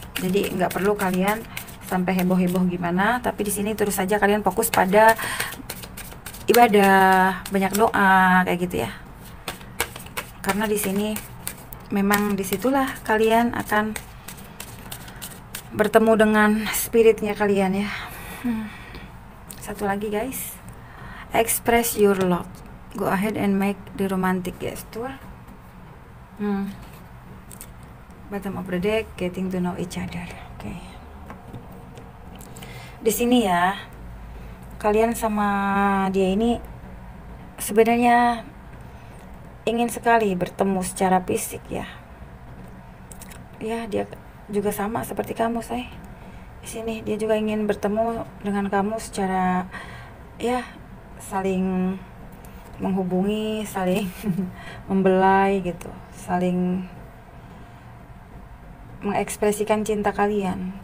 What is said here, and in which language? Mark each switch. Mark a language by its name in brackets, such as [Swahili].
[Indonesian] Jadi nggak perlu kalian sampai heboh-heboh gimana, tapi di sini terus saja kalian fokus pada ibadah, banyak doa kayak gitu ya. Karena di sini memang disitulah kalian akan bertemu dengan spiritnya kalian ya. Satu lagi [English] guys, express your love. Go ahead and make the romantic gesture. Bottom of the deck, getting to know each other. Oke. [Indonesian] Di sini ya, kalian sama dia ini sebenarnya ingin sekali bertemu secara fisik ya. Ya, dia juga sama seperti kamu, say. Di sini dia juga ingin bertemu dengan kamu secara ya, saling menghubungi, saling membelai gitu, saling mengekspresikan cinta kalian.